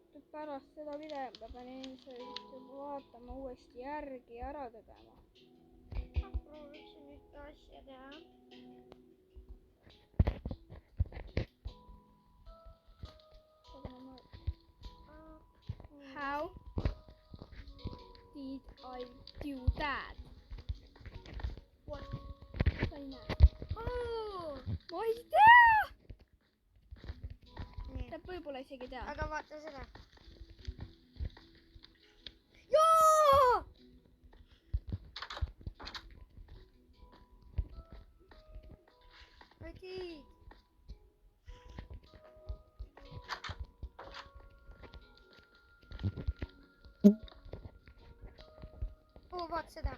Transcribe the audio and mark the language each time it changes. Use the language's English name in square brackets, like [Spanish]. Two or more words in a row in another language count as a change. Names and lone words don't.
[Estonian] pärast seda videot ma pean ilmselt juba vaatama uuesti järgi ja ära tegema. Ma prooviksin ühte asja teha. [English] How did I do that? What? [Estonian] Ma ei näe. Oh! Ma ei tea! Nii. Tähendab, võib-olla isegi tean. Aga vaata seda. Joo! [English] I did. [Estonian] Oh, vaata seda.